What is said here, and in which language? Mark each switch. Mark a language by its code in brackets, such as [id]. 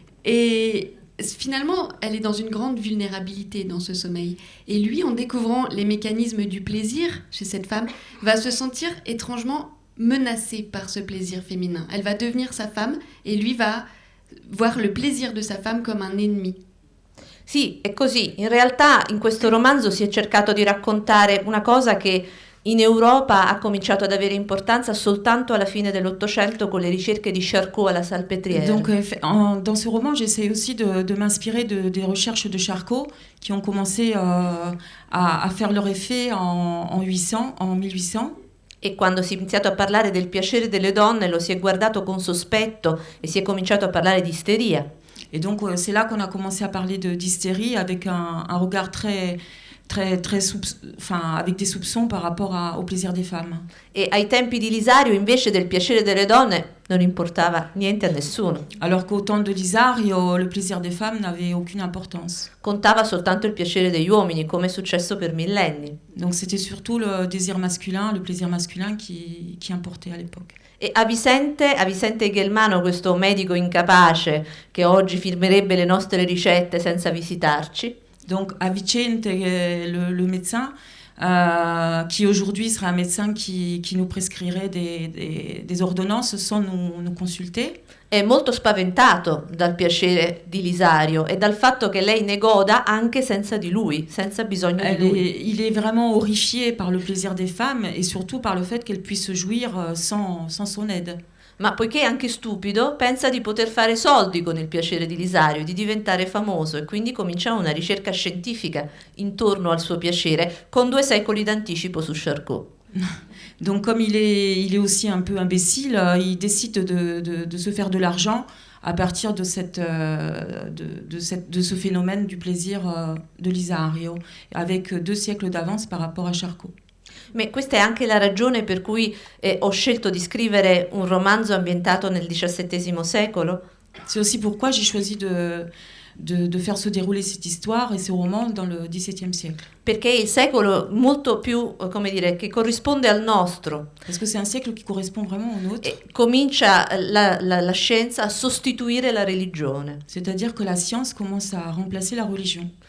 [fr] Et finalement, elle est dans une grande vulnérabilité dans ce sommeil. Et lui, en découvrant les mécanismes du plaisir chez cette femme, va se sentir étrangement menacé par ce plaisir féminin. Elle va devenir sa femme et lui va voir le plaisir de sa femme comme un ennemi. [it] Sì, è così. In realtà in questo romanzo si è cercato di raccontare una cosa che in Europa ha cominciato ad avere importanza soltanto alla fine dell'Ottocento con le ricerche di Charcot alla Salpêtrière. [fr] Donc, dans ce roman, j'essaie aussi de m'inspirer des recherches de Charcot qui ont commencé à faire leur effet en 1800. [it] E quando si è iniziato a parlare del piacere delle donne lo si è guardato con sospetto e si è cominciato a parlare di isteria. [fr] Et donc, c'est là qu'on a commencé à parler d'hystérie avec un regard avec des soupçons par rapport au plaisir des femmes. [it] E ai tempi di Lisario invece del piacere delle donne non importava niente a nessuno. [fr] Alors qu'au temps de Lisario, le plaisir des femmes n'avait aucune importance. [it] Contava soltanto il piacere degli uomini, come è successo per millenni. [fr] Donc c'était surtout le plaisir masculin qui importait à l'époque. [it] E a Vicente Ghelmano, questo medico incapace che oggi firmerebbe le nostre ricette senza visitarci. [fr] Donc à Vicente, le médecin, qui aujourd'hui serait un médecin qui nous prescrirait des ordonnances sans nous consulter. [it] È molto spaventato dal piacere di Lisario e dal fatto che lei ne goda anche senza di lui, senza bisogno di lui. [fr] Il est vraiment horrifié par le plaisir des femmes et surtout par le fait qu'elle puisse jouir sans son aide. [it] Ma poiché è anche stupido, pensa di poter fare soldi con il piacere di Lisario, di diventare famoso e quindi comincia una ricerca scientifica intorno al suo piacere con 2 secoli d'anticipo su Charcot. [fr] Donc comme il est aussi un peu imbécile, il décide de se faire de l'argent à partir de ce phénomène du plaisir de Lisario, avec 2 siècles d'avance par rapport à Charcot. [it] Ma questa è anche la ragione per cui ho scelto di scrivere un romanzo ambientato nel XVII secolo. [fr] C'est aussi pourquoi j'ai choisi de faire se dérouler cette histoire et ce roman dans le XVIIe siècle. [it] Perché è il secolo molto più, come dire, che corrisponde al nostro. [fr] Parce que c'est un siècle qui correspond vraiment au nôtre. [it] E comincia la scienza a sostituire la religione. [fr] C'est-à-dire que la science commence à remplacer la religion.